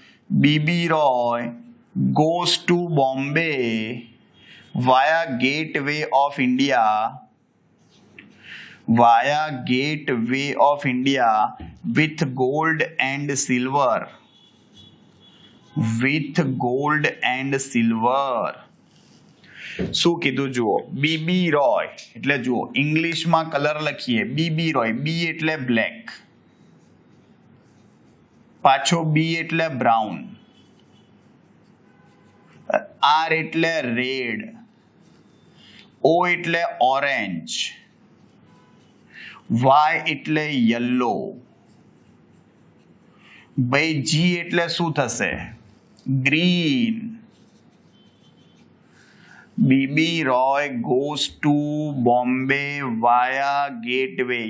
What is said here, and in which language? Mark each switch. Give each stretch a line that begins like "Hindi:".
English: B B Roy goes to Bombay via Gateway of India, via Gateway of India with gold and silver, with gold and silver.
Gujarati: શું કીધું જુઓ? BB Roy એટલે જુઓ, ઇંગ્લિશમાં colour લખીએ BB Roy, બી એટલે બ્લેક, પાછો બી એટલે બ્રાઉન, આર એટલે રેડ, ઓ એટલે ઓરેન્જ, વાય એટલે યલો, ભાઈ જી એટલે શું થશે? Green.
English: B B Roy goes to Bombay via Gateway.